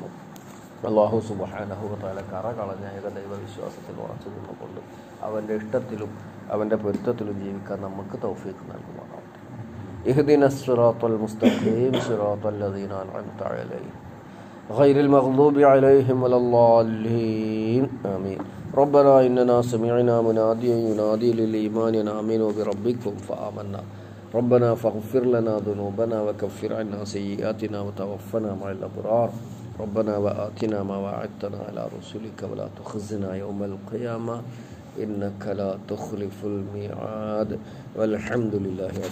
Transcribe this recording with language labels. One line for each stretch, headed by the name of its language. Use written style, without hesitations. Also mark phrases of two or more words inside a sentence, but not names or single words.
Arabic: الله سبحانه وتعالى
Malayalam: കറകളഞ്ഞ ഏകദൈവ വിശ്വാസത്തിൽ ഉറച്ചു നിന്നുകൊണ്ട് അവൻ്റെ ഇഷ്ടത്തിലും അവൻ്റെ പൊരുത്തത്തിലും ജീവിക്കാൻ നമുക്ക് തൗഫീഖ് നൽകുമാറാവട്ടെ.
Arabic: اهدنا الصراط المستقيم صراط الذين أنعمت عليهم غير المغضوب عليهم ولا الضالين. ആമീൻ. ربنا إننا سمعنا مناديا ينادي للإيمان أن آمنوا بربكم فآمنا ربنا فاغفر لنا ذنوبنا وكفر عنا سيئاتنا وتوفنا مع الأبرار ربنا وآتنا ما وعدتنا على رسلك ولا تخزنا يوم القيامة إنك لا تخلف الميعاد والحمد لله.